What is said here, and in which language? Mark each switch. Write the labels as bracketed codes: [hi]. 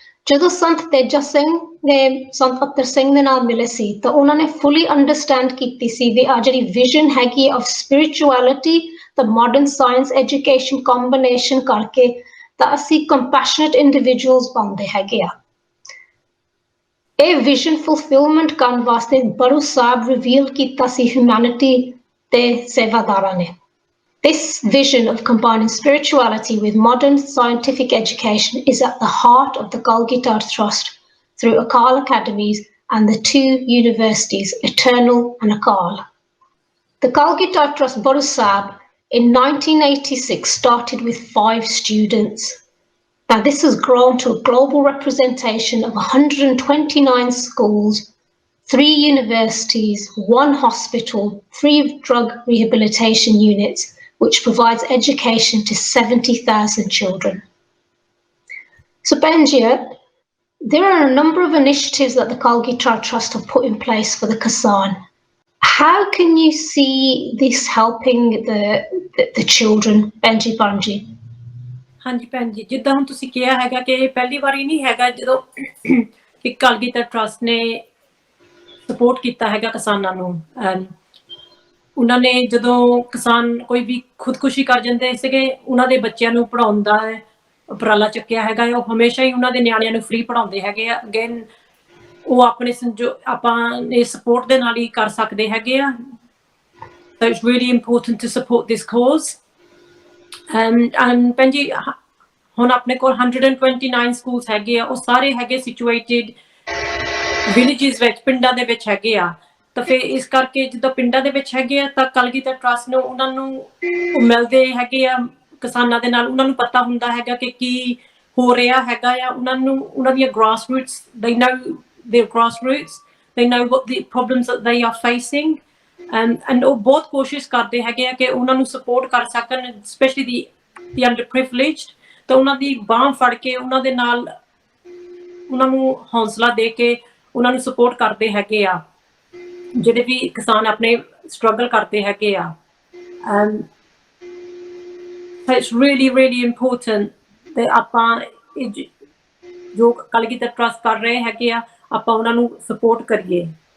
[pa] ਜਦੋਂ ਸੰਤ ਤੇਜਾ ਸਿੰਘ ਨੇ ਸੰਤ ਅਤਰ ਸਿੰਘ ਦੇ ਨਾਲ ਮਿਲੇ ਸੀ ਤਾਂ ਉਹਨਾਂ ਨੇ ਫੁੱਲੀ ਅੰਡਰਸਟੈਂਡ ਕੀਤੀ ਸੀ ਵੀ ਆ ਜਿਹੜੀ ਵਿਜ਼ਨ ਹੈਗੀ ਆਫ ਸਪਿਰਿਚੁਅਲਿਟੀ ਤੇ ਮਾਡਰਨ ਸਾਇੰਸ ਐਜੂਕੇਸ਼ਨ ਕੰਬੀਨੇਸ਼ਨ ਕਰਕੇ ਤਾਂ ਅਸੀਂ ਕੰਪੈਸ਼ਨੇਟ ਇੰਡੀਵਿਜੂਅਲਸ ਬਣਦੇ ਹੈਗੇ ਆ। ਇਹ ਵਿਜ਼ਨ ਫੁਲਫਿਲਮੈਂਟ ਕਰਨ ਵਾਸਤੇ ਬੜੂ ਸਾਹਿਬ ਰਿਵੀਲ ਕੀਤਾ ਸੀ ਹਿਊਮੈਨਿਟੀ ਤੇ ਸੇਵਾਦਾਰਾਂ ਨੇ। [en] This vision of combining spirituality with modern scientific education is at the heart of the Kal-Gita Trust through Akal Academies and the two universities, Eternal and Akal. The Kal-Gita Trust Baru Sahib in 1986 started with 5 students. Now this has grown to a global representation of 129 schools, 3 universities, 1 hospital, 3 drug rehabilitation units, which provides education to 70,000 children. So Benjia, there are a number of initiatives that the Kal-Gita Trust have put in place for the Kisan. How can you see this helping the children, Benji Banji? [pa] ਹਾਂਜੀ ਭੈਣ ਜੀ, ਜਿੱਦਾਂ ਹੁਣ ਤੁਸੀਂ ਕਿਹਾ ਹੈਗਾ ਕਿ ਪਹਿਲੀ ਵਾਰੀ ਨਹੀਂ ਹੈਗਾ ਜਦੋਂ ਕਿ ਕਲਗੀਧਰ ਟਰਸਟ ਨੇ ਸਪੋਰਟ ਕੀਤਾ ਹੈਗਾ ਕਿਸਾਨਾਂ ਨੂੰ। ਉਹਨਾਂ ਨੇ ਜਦੋਂ ਕਿਸਾਨ ਕੋਈ ਵੀ ਖੁਦਕੁਸ਼ੀ ਕਰ ਜਾਂਦੇ ਸੀਗੇ ਉਹਨਾਂ ਦੇ ਬੱਚਿਆਂ ਨੂੰ ਪੜ੍ਹਾਉਣ ਦਾ ਉਪਰਾਲਾ ਚੱਕਿਆ ਹੈਗਾ ਆ। ਉਹ ਹਮੇਸ਼ਾ ਹੀ ਉਹਨਾਂ ਦੇ ਨਿਆਣਿਆਂ ਨੂੰ ਫ੍ਰੀ ਪੜ੍ਹਾਉਂਦੇ ਹੈਗੇ ਆ। ਅਗੇਨ ਉਹ ਆਪਣੇ ਆਪਾਂ ਇਹ ਸਪੋਰਟ ਦੇ ਨਾਲ ਹੀ ਕਰ ਸਕਦੇ ਹੈਗੇ ਆ। [en] So it's really important to support this cause. [pa] And ਭੈਣ ਜੀ ਹੁਣ ਆਪਣੇ ਕੋਲ 129 ਸਕੂਲਸ ਹੈਗੇ ਆ, ਉਹ ਸਾਰੇ ਹੈਗੇ ਸਿਚੁਏਟਿਡ ਵਿਲੇजेस ਵਿੱਚ, ਪਿੰਡਾਂ ਦੇ ਵਿੱਚ ਹੈਗੇ ਆ। ਤਾਂ ਫਿਰ ਇਸ ਕਰਕੇ ਜਿੱਦਾਂ ਪਿੰਡਾਂ ਦੇ ਵਿੱਚ ਹੈਗੇ ਆ ਤਾਂ ਕਲਗੀਧਰ ਟਰੱਸਟ ਨੂੰ ਉਹਨਾਂ ਨੂੰ ਮਿਲਦੇ ਹੈਗੇ ਆ ਕਿਸਾਨਾਂ ਦੇ ਨਾਲ, ਉਹਨਾਂ ਨੂੰ ਪਤਾ ਹੁੰਦਾ ਹੈਗਾ ਕਿ ਕੀ ਹੋ ਰਿਹਾ ਹੈਗਾ ਆ। ਉਹਨਾਂ ਨੂੰ ਉਹਨਾਂ ਦੀਆਂ [en] grass roots, they know their grass roots, they know what the problems that they are facing, and [pa] ਉਹ ਬਹੁਤ ਕੋਸ਼ਿਸ਼ ਕਰਦੇ ਹੈਗੇ ਆ ਕਿ ਉਹਨਾਂ ਨੂੰ ਸਪੋਰਟ ਕਰ ਸਕਣ, ਸਪੈਸ਼ਲੀ [en] the underprivileged। [pa] ਤਾਂ ਉਹਨਾਂ ਦੀ ਬਾਂਹ ਫੜ ਕੇ ਉਹਨਾਂ ਦੇ ਨਾਲ ਉਹਨਾਂ ਨੂੰ ਹੌਸਲਾ ਦੇ ਕੇ ਉਹਨਾਂ ਨੂੰ ਸਪੋਰਟ ਕਰਦੇ ਹੈਗੇ ਆ, ਜਿਹੜੇ ਵੀ ਕਿਸਾਨ ਆਪਣੇ ਸਟਰਗਲ ਕਰਦੇ ਹੈਗੇ ਆ। [en] So it's really really important [pa] ਤੇ ਆਪਾਂ ਜੋ ਕਲਗੀਧਰ ਟਰੱਸਟ ਕਰ ਰਹੇ ਹੈਗੇ ਆ, ਆਪਾਂ ਉਹਨਾਂ ਨੂੰ ਸਪੋਰਟ ਕਰੀਏ।